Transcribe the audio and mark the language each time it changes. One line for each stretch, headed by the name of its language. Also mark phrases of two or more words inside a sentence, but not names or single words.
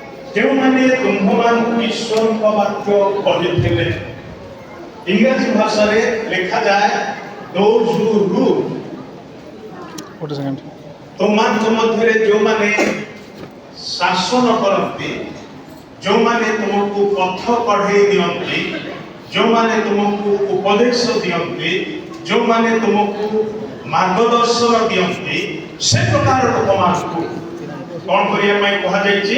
Odia: ଯେଉଁମାନେ ତୁମ୍ଭମାନଙ୍କୁ ଈଶ୍ୱରଙ୍କ ବାକ୍ୟ କହିଥିଲେ।
English: ଇଂରାଜୀ ଭାଷାରେ ଲେଖାଯାଏ those who rule।
Odia: ତୁମମାନଙ୍କ ମଧ୍ୟରେ ଯେଉଁମାନେ ଶାସନ କରନ୍ତି, ଯେଉଁମାନେ ତୁମକୁ ପଥ କଢ଼େଇ ଦିଅନ୍ତି, ଯେଉଁମାନେ ତୁମକୁ ଉପଦେଶ ଦିଅନ୍ତି, ଯେଉଁମାନେ ତୁମକୁ ମାର୍ଗଦର୍ଶନ ଦିଅନ୍ତି, ସେ ପ୍ରକାର ଲୋକମାନଙ୍କୁ କ'ଣ କରିବା ପାଇଁ କୁହାଯାଇଛି?